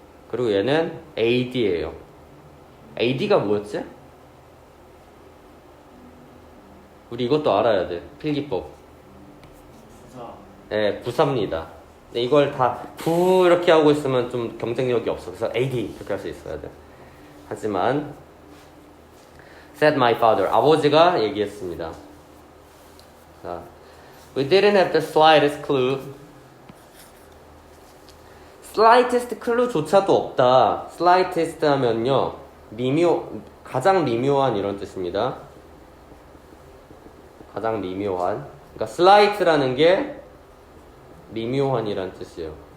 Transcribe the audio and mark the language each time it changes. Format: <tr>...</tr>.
<ko>그리고 얘는 AD예요. AD가 뭐였지? 우리 이것도 알아야 돼. 필기법. 부사. 네, 부사입니다. 이걸 다 부 이렇게 하고 있으면 좀 경쟁력이 없어. 그래서 AD 이렇게 할 수 있어야 돼. 하지만</ko> <en>said my father.</en> <ko>아버지가 얘기했습니다.</ko> <en>자, we didn't have the slightest clue. slightest clue</en> <ko>조차도 없다. slightest 하면요, 가장 미묘한 이런 뜻입니다. 가장 미묘한. 그러니까 slight라는 게 미묘한이란 뜻이에요.</ko>